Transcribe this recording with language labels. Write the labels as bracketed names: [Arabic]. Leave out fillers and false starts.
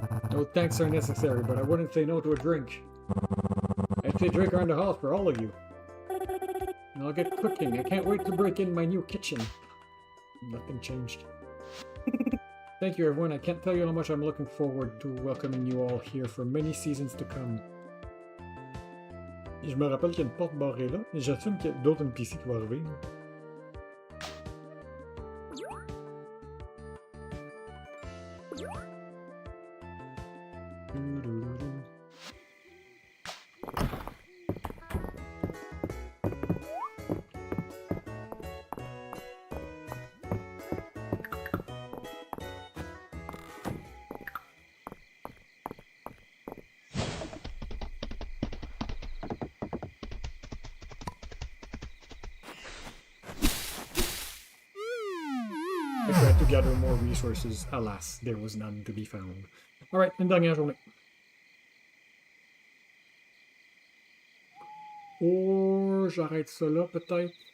[English] No thanks are necessary, but I wouldn't say no to a drink. I'd say drink around the house for all of you. And I'll get cooking. I can't wait to break in my new kitchen. Nothing changed. Thank you, everyone. I can't tell you how much I'm looking forward to welcoming you all here for many seasons to come. [French] Je me rappelle qu'il y a une porte barrée là, et j'assume qu'il y a d'autres NPC qui vont arriver. Là. [English] I tried to gather more resources. Alas, there was none to be found. Alright, [French] une dernière journée. Oh, j'arrête ça là peut-être.